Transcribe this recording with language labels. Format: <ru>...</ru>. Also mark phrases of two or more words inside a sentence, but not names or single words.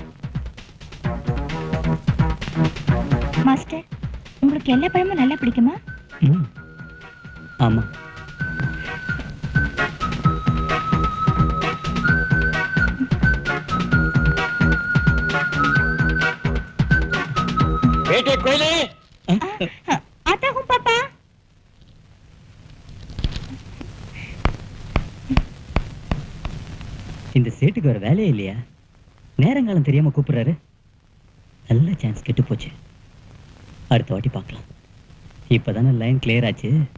<ta>மாஸ்டர், உங்களுக்கு எல்லா பழமும் நல்லா பிடிக்குமா? ஆமா.</ta> <hi>बेटे कोयले, आता हूँ पापा.</hi> <ta>இந்த சேட்டுக்கு ஒரு வேலையே இல்லையா? நேரங்காலம் தெரியாம கூப்பிடுறாரு. நல்ல சான்ஸ் கெட்டு போச்சு. அடுத்த வாட்டி பார்க்கலாம். இப்பதானே</ta> <en>line clear</en> <ta>ஆச்சு.</ta>